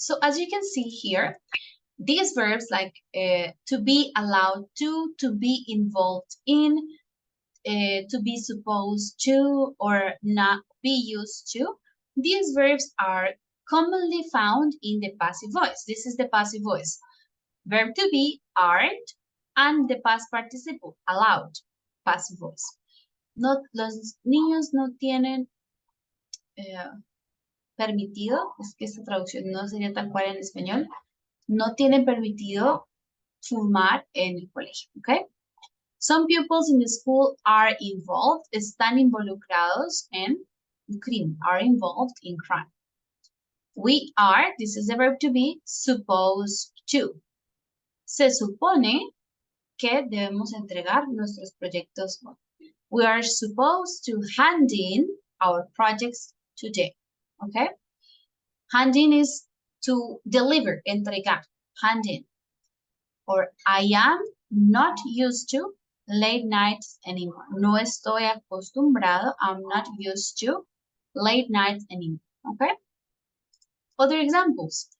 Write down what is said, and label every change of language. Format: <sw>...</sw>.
<en>So as you can see here, these verbs like to be allowed to be involved in, to be supposed to, or not be used to, these verbs are commonly found in the passive voice. This is the passive voice. Verb to be, aren't, and the past participle, allowed, passive voice.</en> <es>No, los niños no tienen permitido, es que esta traducción no sería tal cual en español, no tienen permitido fumar en el colegio, ¿ok?</es> <en>Some pupils in the school are involved,</en> <es>están involucrados en crimen,</es> <en>are involved in crime. We are, this is the verb to be, supposed to.</en> <es>Se supone que debemos entregar nuestros proyectos hoy.</es> <en>We are supposed to hand in our projects today, okay? Hand in is to deliver, entregar, hand in. Or I am not used to late nights anymore.</en> <es>No estoy acostumbrado,</es> <en>I'm not used to late nights anymore, okay? Other examples.</en>